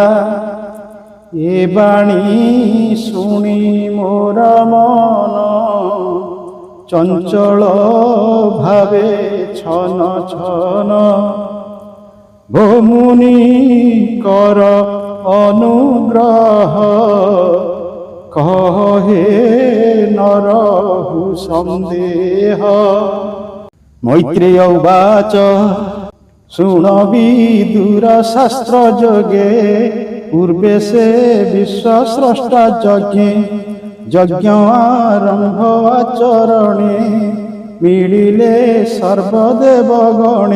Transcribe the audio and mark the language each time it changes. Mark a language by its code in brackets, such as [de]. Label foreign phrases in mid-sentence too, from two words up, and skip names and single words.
[or] ଏ ବାଣୀ ଶୁଣି ମୋର ମନ ଚଞ୍ଚଳ ଭାବେ ଛନ ଛନ। ଭୋମୁନି କର ଅନୁଗ୍ରହ କହେ ନରହୁ ସନ୍ଦେହ। [sa] मैत्रेय उवाच [or] ଶୁଣ ବିଦୁର ଶାସ୍ତ୍ର ଯୋଗେ ପୂର୍ବେ ସେ ବିଶ୍ୱ ସ୍ରଷ୍ଟା ଯଜ୍ଞେ। ଯଜ୍ଞ ଆରମ୍ଭ ଆଚରଣେ ମିଳିଲେ ସର୍ବଦେବ ଗଣେ।